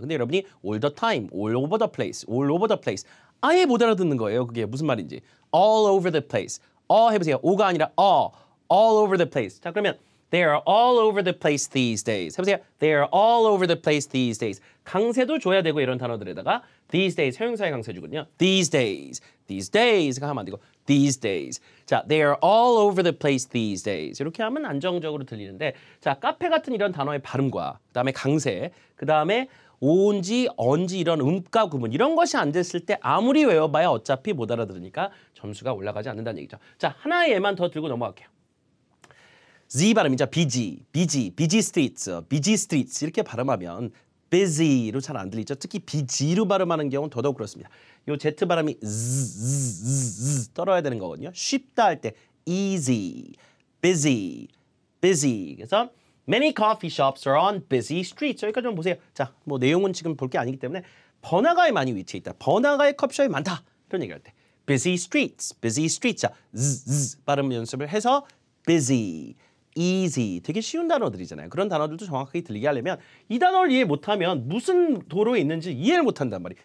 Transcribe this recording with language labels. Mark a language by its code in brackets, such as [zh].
[ko] 근데 여러분이 [en] all the time, all over the place, all over the place [ko] 아예 못 알아듣는 거예요. 그게 무슨 말인지. [en] all over the place. [ko] 해보세요. 오가 아니라 [en] all over the place. [ko] 자, 그러면 [en] they are all over the place these days. [ko] 해보세요. [en] they are all over the place these days. [ko] 강세도 줘야 되고 이런 단어들에다가 these days 형용사의 강세 주거든요. [en] these days가 [ko] 하면 안 되고 [en] these days. 자, they are all over the place these days. [ko] 이렇게 하면 안정적으로 들리는데 자, 카페 같은 이런 단어의 발음과 그다음에 강세, 그다음에 오인지 언지 이런 음가 구문 이런 것이 안 됐을 때 아무리 외워봐야 어차피 못 알아들으니까 점수가 올라가지 않는다는 얘기죠. 자, 하나의 예만 더 들고 넘어갈게요. Z 발음이죠. [en] busy streets [ko] 이렇게 발음하면 busy로 잘 안 들리죠. 특히 busy로 발음하는 경우는 더더욱 그렇습니다. 요 Z 발음이 z 떨어야 되는 거거든요. 쉽다 할 때 easy, busy. [en] 그래서 many coffee shops are on busy streets. [ko] 여기까지 좀 보세요. 자, 뭐 내용은 지금 볼 게 아니기 때문에 번화가에 많이 위치해 있다. 번화가에 커피숍이 많다. 이런 얘기할 때 [en] busy streets. [ko] 자, z 발음 연습을 해서 busy, easy 되게 쉬운 단어들이잖아요. 그런 단어들도 정확하게 들리게 하려면 이 단어를 이해 못하면 무슨 도로에 있는지 이해를 못한단 말이에요.